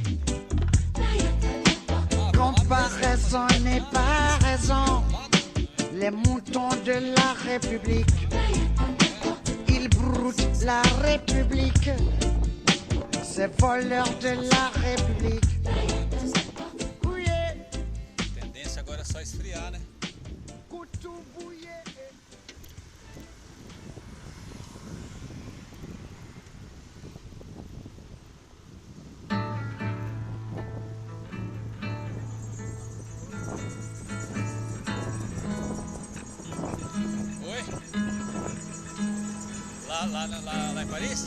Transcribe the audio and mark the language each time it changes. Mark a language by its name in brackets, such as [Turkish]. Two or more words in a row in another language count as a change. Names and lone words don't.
[French] Comparaison n'est pas raison, les moutons de la République, ils broutent la République, ces voleurs de la République. [Portuguese] Tendência agora é só esfriar, né? Lá em Paris?